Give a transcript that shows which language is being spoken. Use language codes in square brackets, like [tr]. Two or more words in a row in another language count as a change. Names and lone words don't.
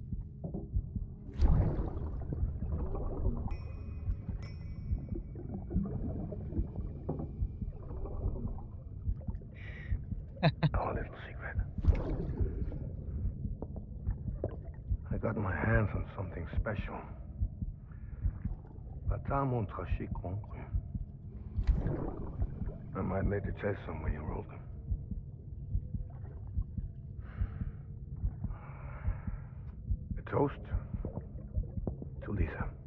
[en] Our little secret. I got my hands on something special. Pata mon traché concru. I might lay the chest somewhere you rolled them. A toast to Lisa.